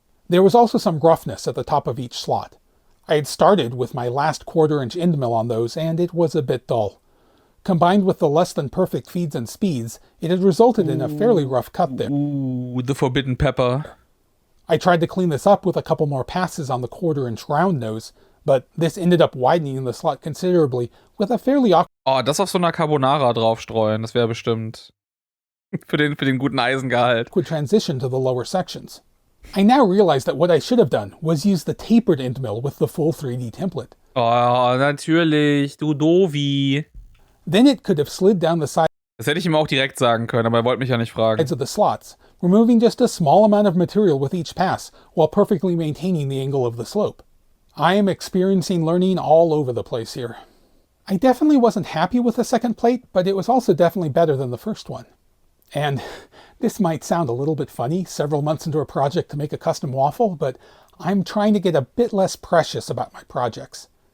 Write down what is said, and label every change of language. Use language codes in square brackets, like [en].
[en] There was also some roughness at the top of each slot. I had started with my last 1/4 inch end mill on those, and it was a bit dull. Combined with the less than perfect feeds and speeds, it had resulted in a fairly rough cut there. Ooh, the forbidden pepper. I tried to clean this up with a couple more passes on the 1/4 inch round nose, but this ended up widening the slot considerably with a fairly [de] Oh, das auf so einer Carbonara draufstreuen, das wäre bestimmt für den guten Eisengehalt. [en] awkward transition to the lower sections. I now realize that what I should have done was use the tapered end mill with the full 3D template. [de] Oh, natürlich, du Dovi. [en] Then it could have slid down the sides [de] Das hätte ich ihm auch direkt sagen können, aber er wollte mich ja nicht fragen. [en] of the slots, removing just a small amount of material with each pass while perfectly maintaining the angle of the slope. I am experiencing learning all over the place here. I definitely wasn't happy with the second plate, but it was also definitely better than the first one. And this might sound a little bit funny, several months into a project to make a custom waffle, but I'm trying to get a bit less precious about my projects.